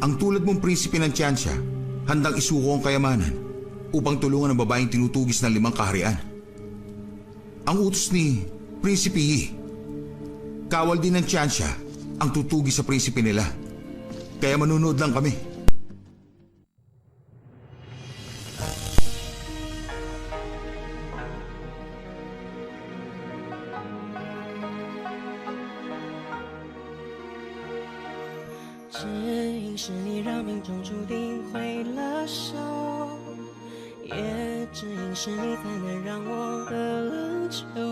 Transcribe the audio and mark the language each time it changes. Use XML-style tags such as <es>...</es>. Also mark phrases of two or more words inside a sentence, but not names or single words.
<tl>Ang tulad mong prinsipe ng Tiansya, handang isuko ang kayamanan upang tulungan ang babaeng tinutugis ng 5 kaharian. Ang utos ni Prinsipe Yi, kawal din ng Tiansya ang tutugis sa prinsipe nila. Kaya manunood lang kami.</tl> <zh>只因是你让命中注定会了手，也只因是你才能让我得了救。</zh>